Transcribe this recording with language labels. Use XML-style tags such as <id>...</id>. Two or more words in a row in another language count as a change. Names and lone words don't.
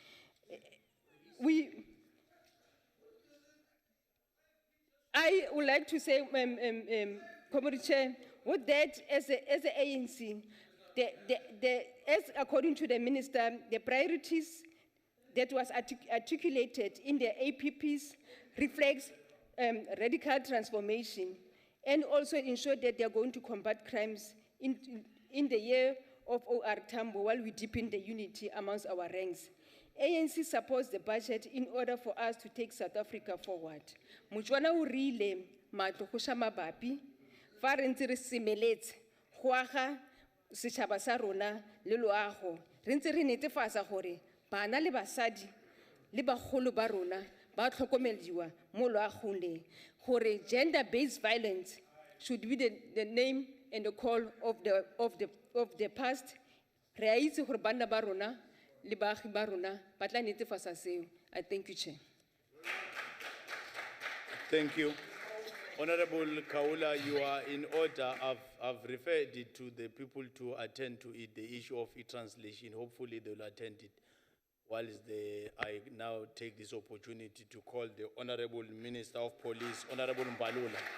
<en>I would like to say, Comrade Chair, with that, as the ANC, as according to the minister, the priorities that was articulated in the APPs reflects radical transformation and also ensure that they are going to combat crimes in the year of OR Tambo while we deepen the unity amongst our ranks. ANC supports the budget in order for us to take South Africa forward.</en> <tn>Motswana o rile matlo go sha mabapi fa re ntse re semeletse go aga setšhaba sa rona le loago re ntse re netefatsa gore bana le basadi le bagolo ba rona ba tlhokomediwa mo loagong le gore</tn> <en>gender-based violence should be the name and the call of the past.</en> <tn>Re a itse gore bana ba rona le baagi ba rona ba tla netefatsa seo.</tn> <en>I thank you, Chair. Thank you. Honorable Kaula, you are in order. I've referred it to the people to attend to it, the issue of e-translation. Hopefully they will attend it. I now take this opportunity to call the Honorable Minister of Police, Honorable Mbalula.</en>